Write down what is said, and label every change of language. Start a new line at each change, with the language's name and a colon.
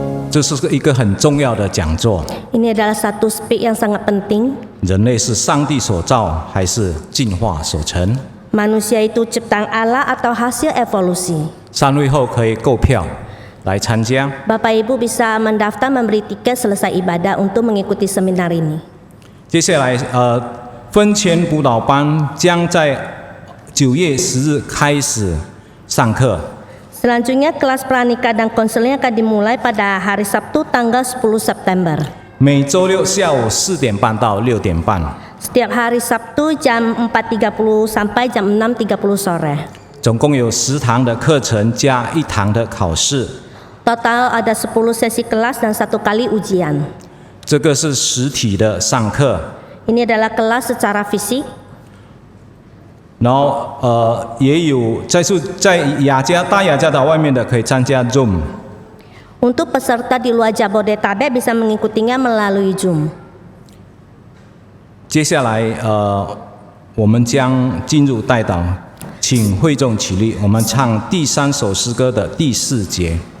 Chinese: 这是一个很重要的讲座。
Indonesian: Ini adalah satu speak yang sangat penting.
Chinese: 人类是上帝所造，还是进化所成？
Indonesian: Manusia itu ciptaan Allah atau hasil evolusi.
Chinese: 3会后可以购票来参加。
Indonesian: Bapak Ibu bisa mendaftar membeli tiket selesai ibadah untuk mengikuti seminar ini.
Chinese: 接下来，婚前辅导班将在9月10日开始上课。
Indonesian: Selanjutnya kelas pranikah dan konseling akan dimulai pada hari Sabtu tanggal 10 September.
Chinese: 每周六下午4点半到6点半，
Indonesian: Setiap hari Sabtu jam 4.30 sampai jam 6.30 sore.
Chinese: 总共有10堂的课程加1堂的考试。
Indonesian: Total ada 10 sesi kelas dan 1 kali ujian.
Chinese: 这个是实体的上课，
Indonesian: Ini adalah kelas secara fisik.
Chinese: 然后也有在大雅加岛外面的可以参加 Zoom。
Indonesian: Untuk peserta di luar Jabodetabek bisa mengikutinya melalui Zoom.
Chinese: 接下来我们将进入代祷，请会众起立，我们唱第3首诗歌的第4节。